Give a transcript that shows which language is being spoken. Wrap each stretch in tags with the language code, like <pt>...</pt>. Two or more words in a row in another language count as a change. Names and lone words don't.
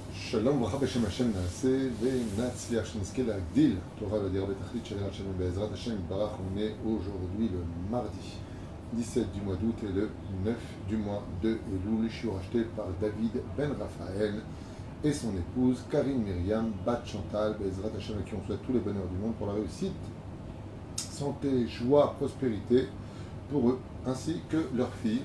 <he>שלום וברכה בשם השם נעשה ונצליח שנזכה להגדיל תורה ולדירה בתכלית של יראת שלום בעזרת השם יתברך.</he> <fr>On est aujourd'hui le mardi 17 du mois d'août et le 9 du mois de Elul. Je suis racheté par David Ben Raphaël et son épouse Karine Myriam Bat Chantal</fr> <he>בעזרת השם,</he> <fr>à qui on souhaite tous les bonheurs du monde pour la réussite, santé, joie, prospérité pour eux ainsi que leurs filles.</fr>